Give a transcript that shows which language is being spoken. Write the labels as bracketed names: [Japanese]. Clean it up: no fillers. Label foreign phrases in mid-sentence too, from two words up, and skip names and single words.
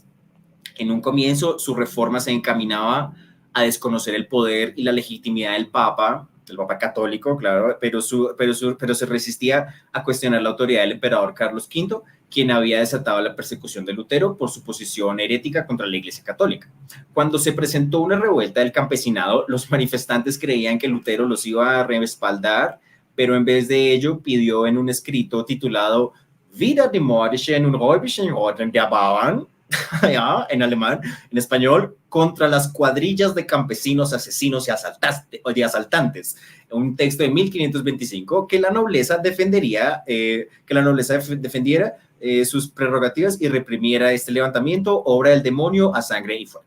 [Spanish] En un comienzo, su reforma se encaminaba a desconocer el poder y la legitimidad del Papa católico, claro, pero se resistía a cuestionar la autoridad del emperador Carlos V, quien había desatado la persecución de Lutero por su posición herética contra la Iglesia Católica. Cuando se presentó una revuelta del campesinado, los manifestantes creían que Lutero los iba a respaldar, pero en vez de ello pidió en un escrito titulado [German] Wieder die mordischen und räubischen Orden der Bauern, [Spanish] ya, en alemán, en español, contra las cuadrillas de campesinos, asesinos y asaltantes. Un texto de 1525 que la nobleza defendiera sus prerrogativas y reprimiera este levantamiento, obra del demonio a sangre y fuego.